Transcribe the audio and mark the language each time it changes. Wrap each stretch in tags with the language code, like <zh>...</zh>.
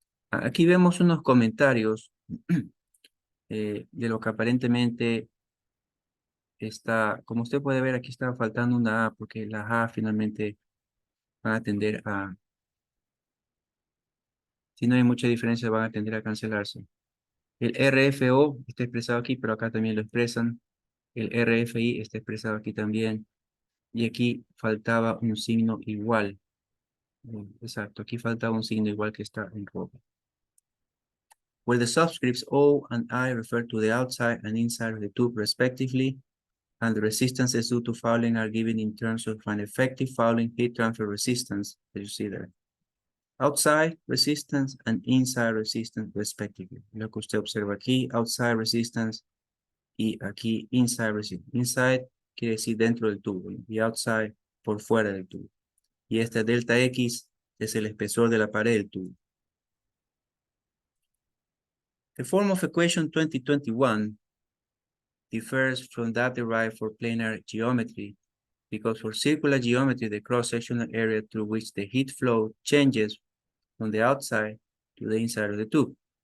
<es>Aquí vemos unos comentarios de lo que aparentemente está, como usted puede ver, aquí está faltando una A, porque las A finalmente van a tender a, si no hay mucha diferencia, van a tender a cancelarse. El RFO está expresado aquí, pero acá también lo expresan. El RFI está expresado aquí también. Y aquí faltaba un signo igual. Exacto, aquí faltaba un signo igual que está en rojo.</es> <en>Where the subscripts O and I refer to the outside and inside of the tube respectively, and the resistances due to fouling are given in terms of an effective fouling heat transfer resistance, as you see there. Outside resistance and inside resistance respectively.</en> <es>Lo que usted observa aquí,</es> <en>outside resistance</en> <es>y aquí</es> <en>inside resistance.</en> <es>Inside quiere decir dentro del tubo y outside por fuera del tubo. Y esta delta X es el espesor de la pared del tubo.</es> <en>The form of equation 2021 differs from that derived for planar geometry because for circular geometry, the cross-sectional area through which the heat flow changes from the outside to the inside of the tube.</en>